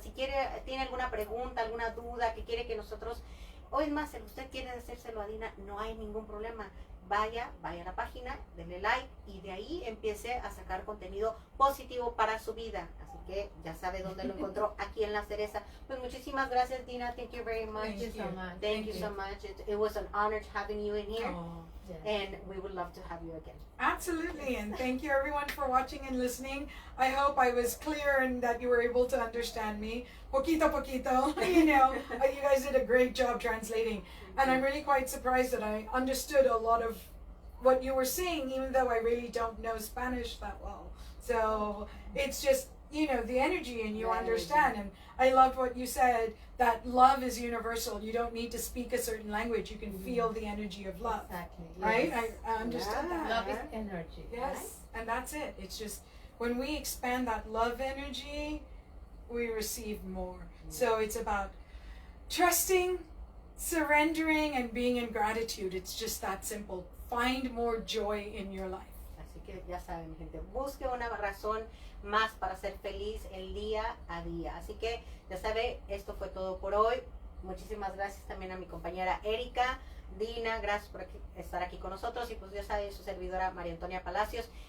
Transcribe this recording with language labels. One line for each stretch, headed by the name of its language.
Spanish: Si tiene alguna pregunta, alguna duda que quiere que nosotros, o es más, si usted quiere decírselo a Dina, no hay ningún problema. Vaya a la página, denle like, y de ahí empiece a sacar contenido positivo para su vida. Así que ya sabe dónde lo encontró, aquí en La Cereza. Pues muchísimas gracias, Dina.
English: Thank you very much. Thank you so much. Thank you so much. It was an honor having you in here. Oh. Yes. And we would love to have you again. Absolutely, and thank you everyone for watching and listening. I hope I was clear and that you were able to understand me.
Spanish: Poquito, poquito,
English: you know, you guys did a great job translating. And I'm really quite surprised that I understood a lot of what you were saying, even though I really don't know Spanish that well. So it's just, you know, the energy, and you understand. And I loved what you said, that love is universal. You don't need to speak a certain language. You can feel the energy of love. Exactly. Right? Yes. I understood that. Love is energy. Yes, Right? and that's it. It's just when we expand that love energy, we receive more. So it's about trusting, surrendering, and being in gratitude. It's just that simple. Find more joy in your life.
Spanish: Así que ya saben, gente, busque una razón más para ser feliz el día a día. Así que ya sabe, esto fue todo por hoy. Muchísimas gracias también a mi compañera Erika, Dina, gracias por estar aquí con nosotros, y pues ya sabe, su servidora María Antonia Palacios.